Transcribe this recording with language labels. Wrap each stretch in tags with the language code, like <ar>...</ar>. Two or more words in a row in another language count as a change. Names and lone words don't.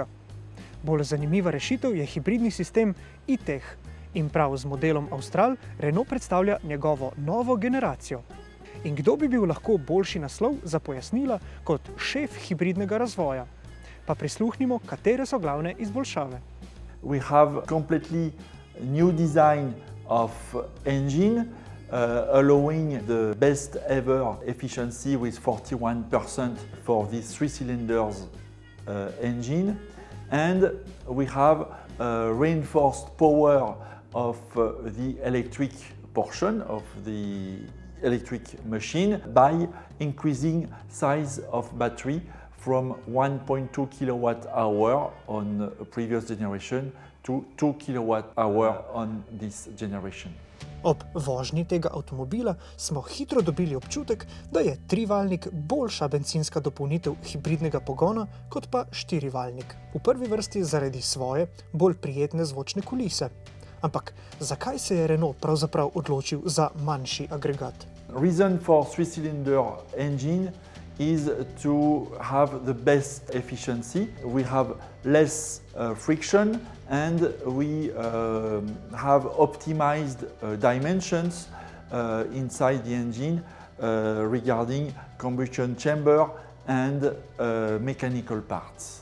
<sl>Bolj zanimiva rešitev je hibridni sistem e-tech in prav z modelom Austral Renault predstavlja njegovo novo generacijo. In kdo bi bil lahko boljši naslov za pojasnila kot šef hibridnega razvoja? Pa prisluhnimo, katere so glavne izboljšave.</sl> <en>We have completely new design of engine, allowing the best ever efficiency with 41% for this 3 cylinders engine. And we have reinforced power of the electric portion of the electric machine by increasing size of battery from 1.2 kWh on a previous generation to 2 kWh on this generation.</en> <sl>Ob vožnji tega avtomobila smo hitro dobili občutek, da je trivaljnik boljša bencinska dopolnitev hibridnega pogona kot pa štirivaljnik. V prvi vrsti zaradi svoje, bolj prijetne zvočne kulise. Ampak zakaj se je Renault pravzaprav odločil za manjši agregat?</sl> <en>Reason for three-cylinder engine is to have the best efficiency. We have less friction and we have optimized dimensions inside the engine regarding combustion chamber and mechanical parts.</en>